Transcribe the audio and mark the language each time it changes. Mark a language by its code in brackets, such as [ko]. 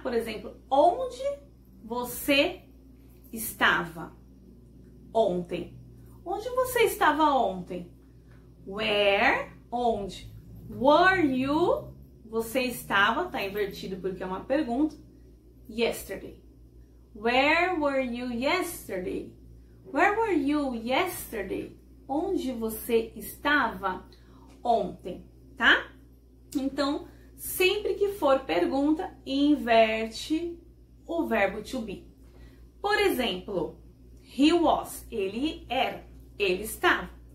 [pt] Por exemplo, onde você estava ontem? Onde você estava ontem? Where, onde? [en] Were you [pt] você estava, tá invertido porque é uma pergunta, yesterday. [en] Where were you yesterday? Where were you yesterday? [pt] Onde você estava ontem, tá? Então, sempre que for pergunta, inverte o verbo to be. Por exemplo, he was, ele era, ele estava.